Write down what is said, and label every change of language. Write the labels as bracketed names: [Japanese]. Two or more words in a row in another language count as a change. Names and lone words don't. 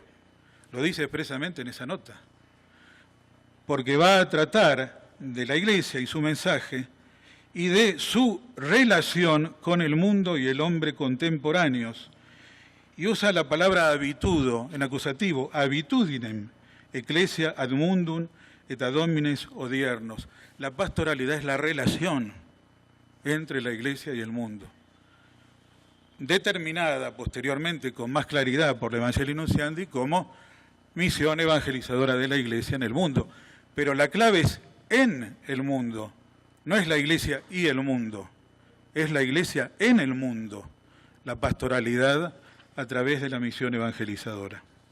[Spanish] Lo dice expresamente en esa nota. Porque va a tratar de la Iglesia y su mensaje y de su relación con el mundo y el hombre contemporáneos. Y usa la palabra habitudo en acusativo, [Latin] habitudinem, ecclesia ad mundum et ad homines odiernos. [Spanish] La pastoralidad es la relación entre la Iglesia y el mundo, determinada posteriormente con más claridad por el Evangelii Nuntiandi como misión evangelizadora de la Iglesia en el mundo. Pero la clave es en el mundo, no es la Iglesia y el mundo, es la Iglesia en el mundo, la pastoralidad a través de la misión evangelizadora.